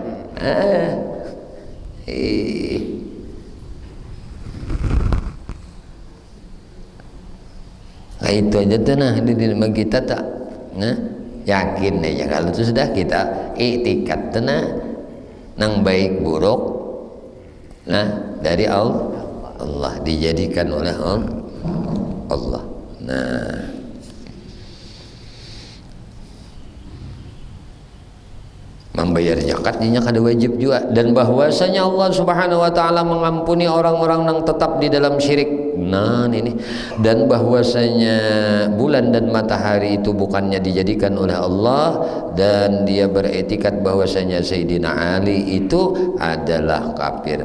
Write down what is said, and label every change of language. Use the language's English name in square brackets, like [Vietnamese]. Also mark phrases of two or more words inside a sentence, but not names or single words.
[Indonesian] Nah itu aja tuh nah di dalam kita tak nah yakin aja kalau itu sudah kita iktikat tuh nah nang baik buruk nah dari Allah dijadikan oleh Allah. Nah membayar zakatnya kada wajib juga, dan bahwasanya Allah [Arabic] سبحانه وتعالى [Indonesian] mengampuni orang-orang yang tetap di dalam syirik. Nah ini, dan bahwasanya bulan dan matahari itu bukannya dijadikan oleh Allah, dan dia beretikat bahwasanya Sayyidina Ali itu adalah kafir.